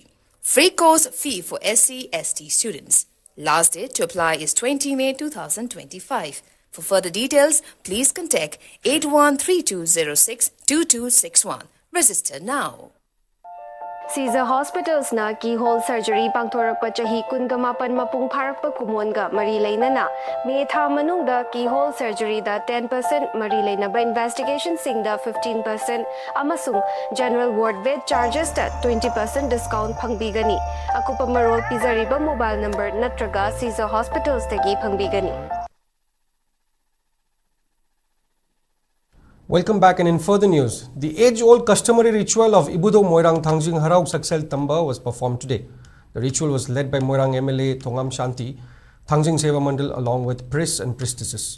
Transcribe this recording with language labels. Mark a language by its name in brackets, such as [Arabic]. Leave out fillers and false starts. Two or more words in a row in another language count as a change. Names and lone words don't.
[English] Free course fee for SC/ST students. Last date to apply is 20 May 2025. For further details, please contact 8132062261. Register now. [Manipuri] Caesar Hospitals na [English] keyhole surgery [Manipuri] pangthorakpa chahi kungamapan mapung pharakpa kumonga mari leinana May tha manungda [English] keyhole surgery [Manipuri] da 10% mari leinaba investigation singda 15% amasung [English] general ward bed charges [Manipuri] da 20% discount phangbigani akupa marol pizariba [English] mobile number [Manipuri] natraga Caesar Hospitals tagi phangbigani. [English] Welcome back, and in further news, the age-old customary ritual of Ibudo Moirang Thangjing Harau Saksel Tamba was performed today. The ritual was led by Moirang MLA Thongam Shanti, Thangjing Seva Mandal along with priests and priestesses.